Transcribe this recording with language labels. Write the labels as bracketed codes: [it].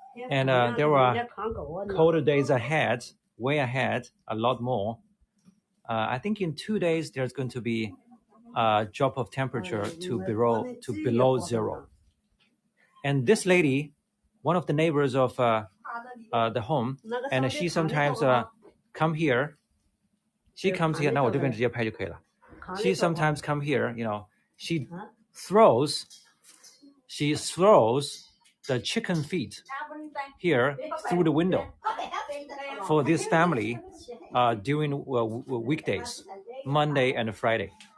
[en] And there were colder days ahead, way ahead, a lot more. I think in 2 days there's going to be a drop of temperature to below zero. And this lady, one of the neighbors of the home, and she sometimes come here. She comes here. [zh] 那我这边直接拍就可以了. [en] She sometimes come here. You know, she throws the chicken feet here through the window for this family during weekdays, Monday and Friday.